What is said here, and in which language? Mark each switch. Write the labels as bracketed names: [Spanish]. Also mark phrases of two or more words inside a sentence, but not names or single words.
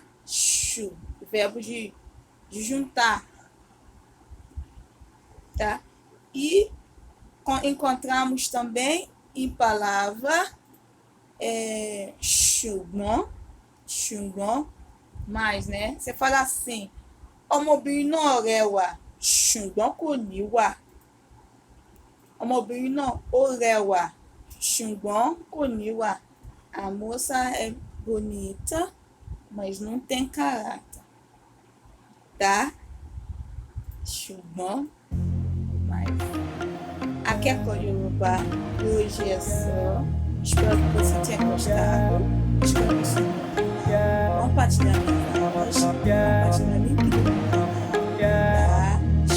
[Portuguese] Chu, verbo de juntar, tá? E encontramos também em palavra chugon, mais, né? Você fala assim, [Yoruba] ọmọbìnrin náà rẹwà ṣùgbọ́n kò níwà. Ọmọbìnrin náà ó rẹwà ṣùgbọ́n kò níwà. [Portuguese] A moça é bonita, mas não tem caráter, tá? Ṣùgbọ́n, mas [Yoruba] akẹ́kọ̀ọ́ Yorùbá [Portuguese] hoje é só. Espero que você tenha gostado. Espero que você compartilhar minhas aulas, compartilhar link do meu canal, tá?